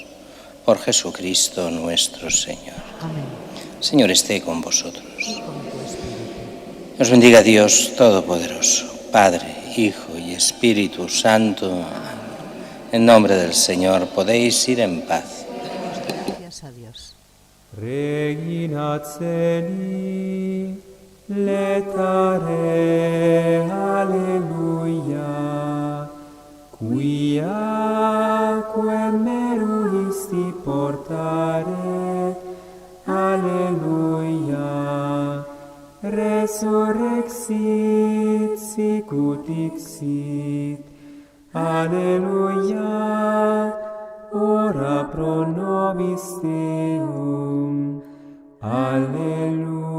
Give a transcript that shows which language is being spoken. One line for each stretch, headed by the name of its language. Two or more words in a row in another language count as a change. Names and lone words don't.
Spanish: Por Jesucristo nuestro Señor. Amén. Señor, esté con vosotros. Os bendiga Dios Todopoderoso, Padre, Hijo y Espíritu Santo. En nombre del Señor podéis ir en paz. Gracias a Dios.
Latin: Regina Celi, letare, alleluia, quiaque meruisti portare, alleluia, resurrexit sicut dixit, alleluia, ora pro nobis Deum, alleluia.